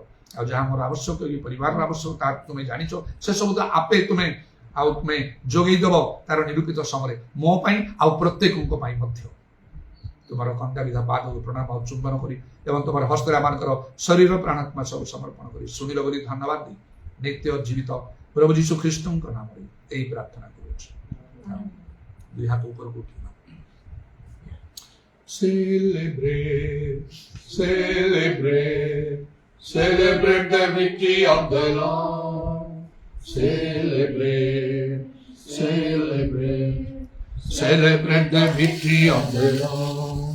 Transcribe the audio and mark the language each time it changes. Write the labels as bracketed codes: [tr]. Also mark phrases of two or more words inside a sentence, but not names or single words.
[or] ଆଉ ଯାହା ମୋର ଆବଶ୍ୟକ, ପରିବାରର ଆବଶ୍ୟକ ତାହା ତୁମେ ଜାଣିଛ, ସେ ସବୁ ତ ଆପେ ତୁମେ ଯୋଗେଇ ଦେବ ତାର ନିରୂପିତ ସମୟରେ ମୋ ପାଇଁ ଆଉ ପ୍ରତ୍ୟେକଙ୍କ ପାଇଁ ମଧ୍ୟ। ତୁମର କଣ୍ଟାବିଧା ପାଦକୁ ପ୍ରଣାମ ଆଉ ଚୁମ୍ବନ କରି ଏବଂ ତୁମର ହସ୍ତରେ ଆମମାନଙ୍କର ଶରୀର ପ୍ରାଣାତ୍ମା ସବୁ ସମର୍ପଣ କରି ଶୁଣିଲ ବୋଲି ଧନ୍ୟବାଦ ଦେଇ ନିତ୍ୟ ଜୀବିତ ପ୍ରଭୁ ଯୀଶୁ ଖ୍ରୀଷ୍ଟଙ୍କ ନାମରେ ଏହି ପ୍ରାର୍ଥନା କରୁଛି। ଦୁଇ ହାତ ଉପରକୁ ଉଠିବା। [en] Celebrate, celebrate, celebrate the victory of the Lord. Celebrate, celebrate, celebrate the victory of the Lord.